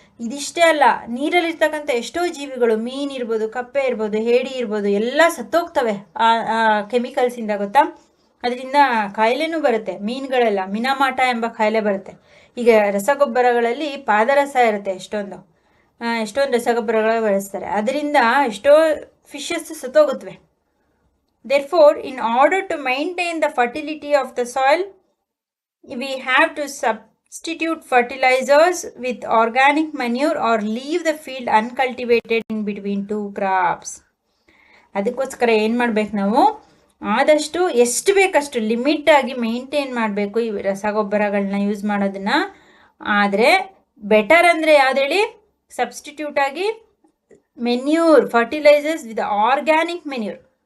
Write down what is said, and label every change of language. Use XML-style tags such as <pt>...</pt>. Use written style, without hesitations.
<kn>ಇದಿಷ್ಟೇ ಅಲ್ಲ, ನೀರಲ್ಲಿರ್ತಕ್ಕಂಥ ಎಷ್ಟೋ ಜೀವಿಗಳು, ಮೀನು ಇರ್ಬೋದು, ಕಪ್ಪೆ ಇರ್ಬೋದು, ಹೇಡಿ ಇರ್ಬೋದು, ಎಲ್ಲ ಸತ್ತೋಗ್ತವೆ ಆ ಕೆಮಿಕಲ್ಸಿಂದ, ಗೊತ್ತಾ? ಅದರಿಂದ ಕಾಯಿಲೆನೂ ಬರುತ್ತೆ. ಮೀನುಗಳೆಲ್ಲ ಮಿನಾಮಾಟ ಎಂಬ ಕಾಯಿಲೆ ಬರುತ್ತೆ. ಈಗ ರಸಗೊಬ್ಬರಗಳಲ್ಲಿ ಪಾದರಸ ಇರುತ್ತೆ, ಎಷ್ಟೊಂದು ರಸಗೊಬ್ಬರಗಳ ಬಳಸ್ತಾರೆ, ಅದರಿಂದ ಎಷ್ಟೋ fishes ಸತ್ತೋಗುತ್ತವೆ.</kn> <en>Therefore, in order to maintain the fertility of the soil, we have to substitute fertilizers with organic manure or leave the field uncultivated in between two crops.</en> <kn>ಅದಕ್ಕೋಸ್ಕರ ಏನು ಮಾಡಬೇಕು? ನಾವು ಆದಷ್ಟು ಎಷ್ಟು ಬೇಕಷ್ಟು ಲಿಮಿಟ್ ಆಗಿ ಮೇಂಟೈನ್ ಮಾಡಬೇಕು ಈ ರಸಗೊಬ್ಬರಗಳನ್ನ ಯೂಸ್ ಮಾಡೋದನ್ನ. ಆದರೆ ಬೆಟರ್ ಅಂದರೆ ಯಾವ್ದು ಹೇಳಿ? ಸಬ್ಸ್ಟಿಟ್ಯೂಟ್ ಆಗಿ manure,</kn> <en>Fertilisers with organic manure.</en>